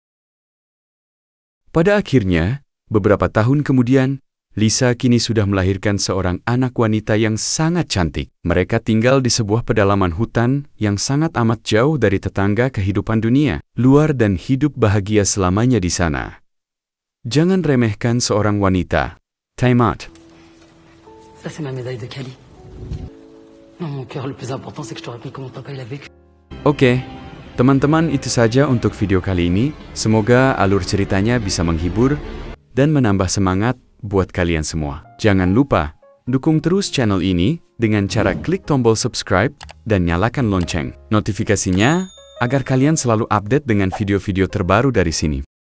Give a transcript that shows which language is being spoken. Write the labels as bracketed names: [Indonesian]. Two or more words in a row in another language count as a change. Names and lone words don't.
[Indonesian] Pada akhirnya, beberapa tahun kemudian, Lisa kini sudah melahirkan seorang anak wanita yang sangat cantik. Mereka tinggal di sebuah pedalaman hutan yang sangat amat jauh dari tetangga kehidupan dunia luar dan hidup bahagia selamanya di sana. Jangan remehkan seorang wanita. [English] Time out. [French] Ça, c'est ma médaille de Cali. Non, mon cœur, le plus important, c'est que je te rappelle comment papa il a vécu. [Indonesian] Oke, Teman-teman, itu saja untuk video kali ini. Semoga alur ceritanya bisa menghibur dan menambah semangat buat kalian semua. Jangan lupa, dukung terus channel ini dengan cara klik tombol subscribe dan nyalakan lonceng notifikasinya agar kalian selalu update dengan video-video terbaru dari sini.